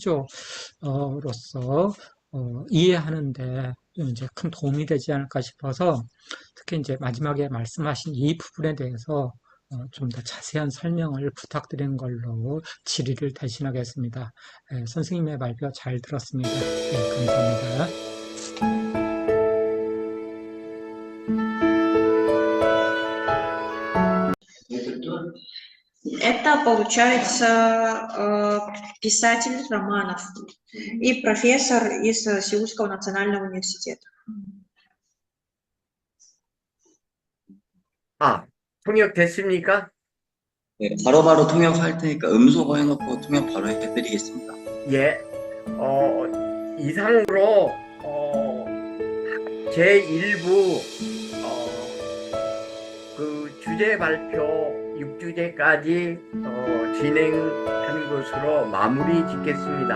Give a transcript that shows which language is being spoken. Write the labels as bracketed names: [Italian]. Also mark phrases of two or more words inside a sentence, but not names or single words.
[Korean] 시조로서 이해하는데 이제 큰 도움이 되지 않을까 싶어서 특히 이제 마지막에 말씀하신 이 부분에 대해서 좀 더 자세한 설명을 부탁드리는 걸로 질의를 대신하겠습니다. 선생님의 발표 잘 들었습니다. 감사합니다. [Russian] Это, получается, писатель романов и профессор из Сеульского национального университета. [Korean] 아, 통역 됐습니까? 네, 바로바로 통역할 테니까 음소거 해놓고 통역 바로 해드리겠습니다. 예. 이상으로 제1부 그 주제 발표 6주제까지 진행하는 것으로 마무리 짓겠습니다.